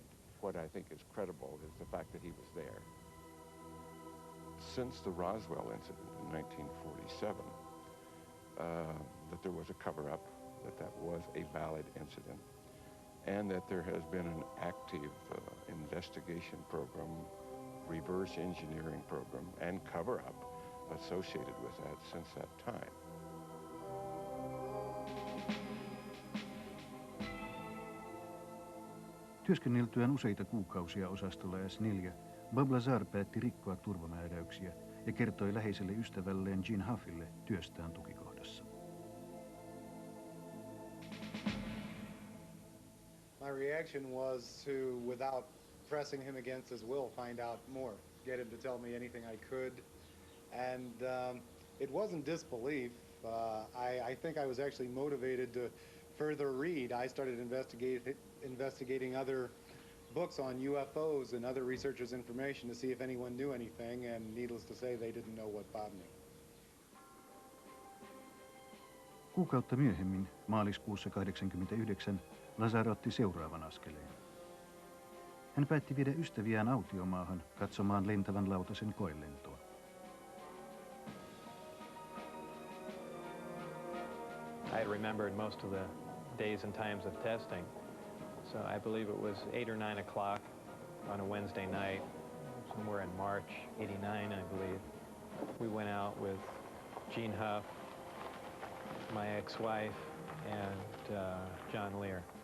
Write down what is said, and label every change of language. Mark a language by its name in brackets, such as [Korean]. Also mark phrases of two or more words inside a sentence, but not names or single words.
[English] What I think is credible is the fact that he was there. Since the Roswell incident in 1947, that there was a cover-up, that was a valid incident, and that there has been an active investigation program, reverse engineering program, and cover-up associated with that since that time. [Finnish] Työskenneltyään useita kuukausia osastolla S4, Bob Lazar päätti rikkoa turvamääräyksiä ja kertoi läheiselle ystävälleen Gene Huffille työstään tukikohdassa. [English] My reaction was to, without pressing him against his will, find out more, get him to tell me anything I could. And it wasn't disbelief. I think I was actually motivated to further read. I started investigating other books on UFOs and other researchers' information to see if anyone knew anything, and needless to say, they didn't know what Bob knew. [Finnish] Kuukautta myöhemmin, maaliskuussa 1989, Lazar otti seuraavan askeleen. Hän päätti viedä ystäviään autiomaahan katsomaan lentävän lautasen koelentoa. [English] I had remembered most of the days and times of testing. So I believe it was 8 or 9 o'clock on a Wednesday night, somewhere in March, '89, I believe. We went out with Gene Huff, my ex-wife, and John Lear.